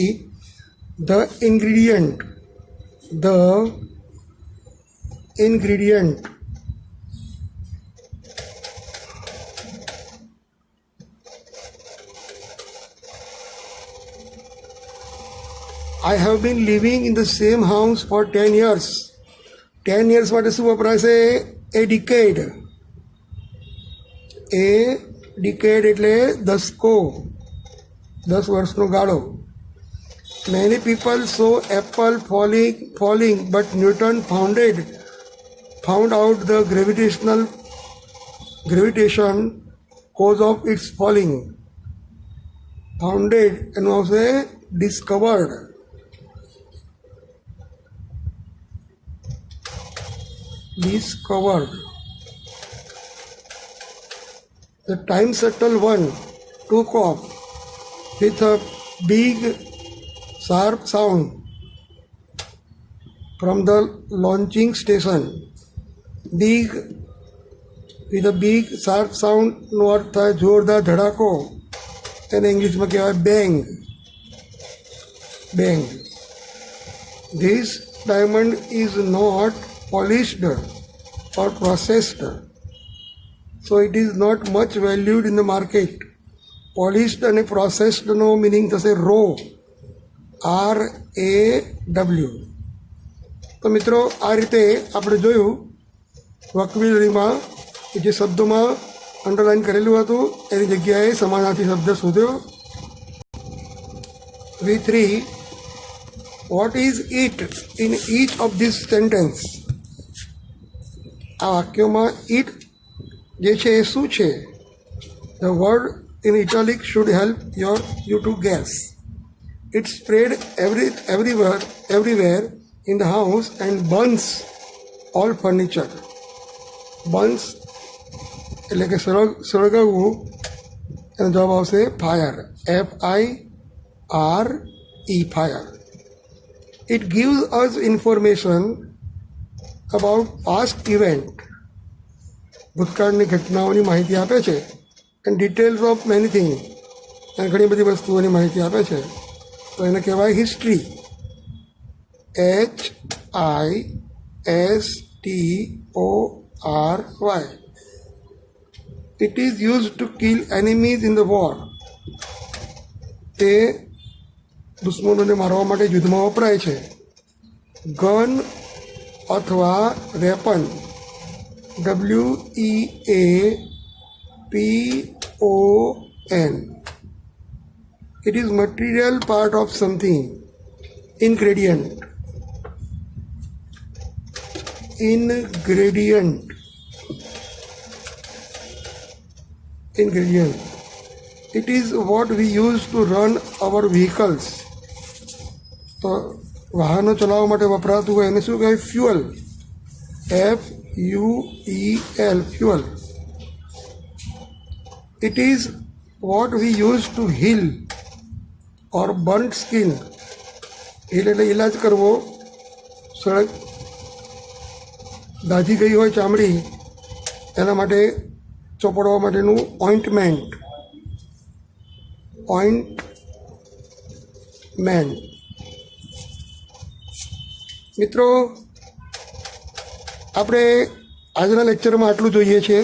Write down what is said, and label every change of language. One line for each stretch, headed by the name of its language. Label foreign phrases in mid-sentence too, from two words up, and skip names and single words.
English: The ingredient I have been living in the same house for 10 years.
Gujarati: 10 years માટે શું વપરાશે?
English: A decade. A decade
Gujarati: એટલે દસકો, 10 વર્ષનો ગાળો.
English: Many people saw apple falling, but Newton found out the gravitation cause of its falling. Founded and also discovered. The time shuttle 1 took off with a big sharp sound from the launching station. With a big sharp sound
Gujarati: નો અર્થ થાય જોરદાર ધડાકો, એને ઇંગ્લિશમાં કહેવાય બેંગ.
English: This diamond is not polished or processed, so it is not much valued in the market.
Gujarati: Polished અને processed નો meaning થશે raw, RAW. તો મિત્રો આ રીતે આપણે જોયું વોકેબ્યુલરીમાં જે શબ્દોમાં અંડરલાઇન કરેલું હતું એની જગ્યાએ સમાનાર્થી શબ્દ શોધ્યો.
English: V3, what is it in each of these sentence?
Gujarati: આ વાક્યોમાં it જે છે એ શું છે?
English: The word in italic should help you to guess. It spread everywhere in the house and burns all furniture.
Gujarati: Burns એટલે કે સળગાવવું, એનો જવાબ આવશે ફાયર, FIRE, ફાયર.
English: It gives us information about past event.
Gujarati: ભૂતકાળની ઘટનાઓની માહિતી આપે છે.
English: and details of many thing,
Gujarati: અને ઘણી બધી વસ્તુઓની માહિતી આપે છે. તો એને કહેવાય હિસ્ટ્રી, HISTORY.
English: It is used to kill enemies in the war.
Gujarati: તે દુશ્મનોને મારવા માટે યુદ્ધમાં વપરાય છે. ગન અથવા વેપન, WEAPON.
English: It is material part of something. Ingredient. It is what we use to run our vehicles.
Gujarati: તો વાહનો ચલાવવા માટે વપરાતું હોય એને શું કહેવાય? ફ્યુઅલ, FUEL, fuel.
English: It is what we use to heal or burnt skin.
Gujarati: heal એટલે ઇલાજ કરવો. દાઝી ગઈ હોય ચામડી એના માટે ચોપડવા માટેનું ઓઇન્ટમેન્ટ. મિત્રો આપણે આજના લેક્ચરમાં આટલું જોઈએ છીએ.